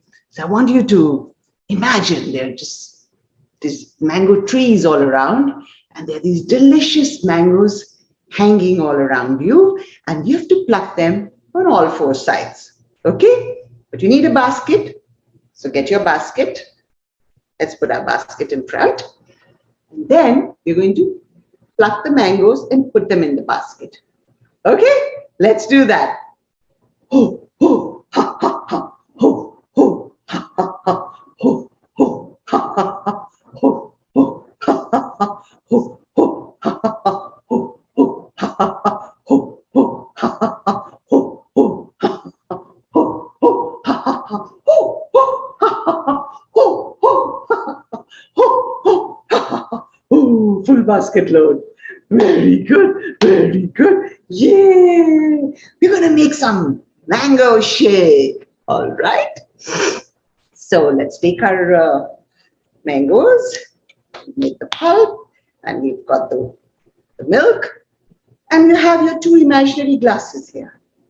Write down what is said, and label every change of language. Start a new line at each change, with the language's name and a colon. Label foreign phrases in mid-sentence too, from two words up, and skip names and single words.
English: So I want you to imagine there are just these mango trees all around, and there are these delicious mangoes hanging all around you, and you have to pluck them on all four sides. Okay? But you need a basket. So get your basket. Let's put our basket in front. And then we're going to pluck the mangoes and put them in the basket. Okay? Let's do that. Ho, ho, ha, ha, ha, ho, ho, ha, ha, ha, ho, ho, ha, ha, ha, ho, ho, ha, ha, ha, ho, ho, ha, ha, ha, ho, ho, ha, ha, ha, ho, ho, ha, ha, ha, ho, ho, ha, ha, ha, ho, ho, ha, ha, ha, ho, ho, ha, ha, ha, ho, ho, ha, ha, ha, ho, ho, ha, ha, ha. Ooh, full basket load. Very good, very good. Yay! We're going to make some mango shake. All right. So let's take our mangoes, make the pulp, and we've got the milk, and you have your two imaginary glasses here.